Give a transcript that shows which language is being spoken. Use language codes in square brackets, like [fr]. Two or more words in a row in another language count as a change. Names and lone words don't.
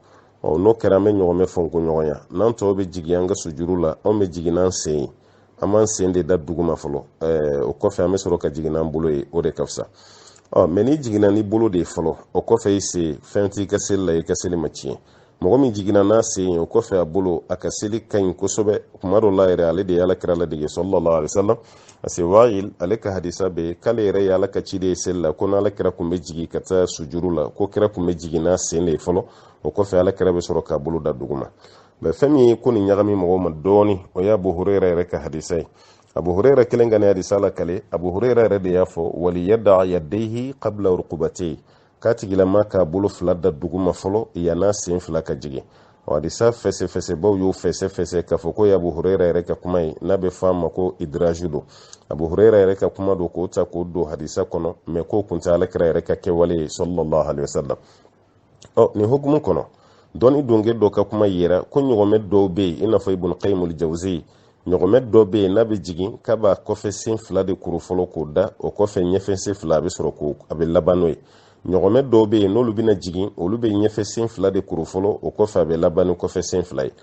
[bm] n'o kɛra an bɛ ɲɔgɔmɛ fɔnko ɲɔgɔn ya n'an tɔw bɛ jigin an ka sujuru la anw bɛ jigin n'an sen ye an b'an sen de da duguma fɔlɔ o kɔfɛ an bɛ sɔrɔ ka jigin n'an bolo ye o de ka fisa. mɛ n'i jiginna n'i bolo de ye fɔlɔ o kɔfɛ i sen fɛn t'i ka seli la i ka seli ma tiɲɛ. mɔgɔ min jiginna n'a sen ye o kɔfɛ a bolo a ka seli ka ɲi kosɛbɛ kuma dɔ la yɛrɛ ale de ye ala kira ladege [ar] صلى الله عليه وسلم [bm] parce que Wa'il ale ka hadisa bɛ k'ale yɛrɛ ye ala ka ciden ye seli la ko n'ala kira kun bɛ jigin ka taa sujuru la ko kira kun bɛ jigin n'a sen de ye fɔlɔ o kɔfɛ ala kira bɛ sɔrɔ k'a bolo da duguma. fɛn min ye ko nin ɲagami mɔgɔw ma dɔɔni o ye Abu Hurayra yɛrɛ ka hadisa ye. Abu Hurayra kelen ka nin hadisa la kale Abu Hurayra yɛrɛ de y'a fɔ [ar] وليضع يديه قبل ركبتيه [bm] k'a tigilama k'a bolo fila da duguma fɔlɔ yan'a sen fila ka jigin. hadisa fɛsɛfɛsɛbaw y'o fɛsɛfɛsɛ k'a fɔ ko ye Abu Hurayra yɛrɛ ka kuma ye n'a bɛ fɔ a ma ko idraju don. Abu Hurayra yɛrɛ ka kuma don k'o ta k'o don hadisa kɔnɔ mɛ k'o kun tɛ alakira yɛrɛ ka kɛwale ye [ar] صلى الله عليه وسلم. [bm] nin hukumu kɔnɔ dɔnni donge dɔ ka kuma yira ko ɲɔgɔmɛ dɔw bɛ yen i n'a fɔ Ibn Qayyim al-Jawzi ɲɔgɔmɛ dɔ bɛ yen n'a bɛ jigin k'a b'a kɔfɛ sen fila de kuru fɔlɔ k'o da o kɔfɛ ɲɛfɛ sen fila a bɛ sɔrɔ ko a bɛ laban n'o ye. ɲɔgɔmɛ dɔw bɛ yen n'olu bɛna jigin olu bɛ ɲɛfɛ sen fila de kuru fɔlɔ o kɔfɛ a bɛ laban ni kɔfɛ sen fila ye.